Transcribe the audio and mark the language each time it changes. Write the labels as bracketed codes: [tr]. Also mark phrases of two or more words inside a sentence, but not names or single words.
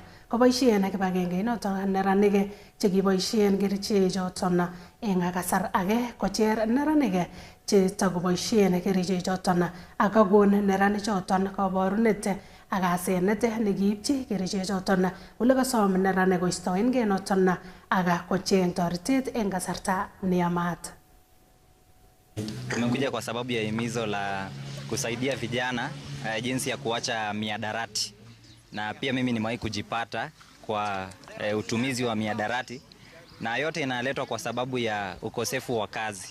[kln] Koboisien kibagengeit notok neranik chekiboisien kerichechoton eng kasar age kocher neranik chetakoboisien kerichechoton ak kokon neranichoton kaborunet ak asenet nekiipchi kerichechoton ole kasom neranik koistoengei noton ak kocheng toretet eng kasarta neyamat. [sw] Tumekuja kwa sababu ya himizo la kusaidia vijana jinsi ya kuacha miadarati, na pia mimi nimewahi kujipata kwa utumizi wa miadarati, na yote inaletwa kwa sababu ya ukosefu wa kazi.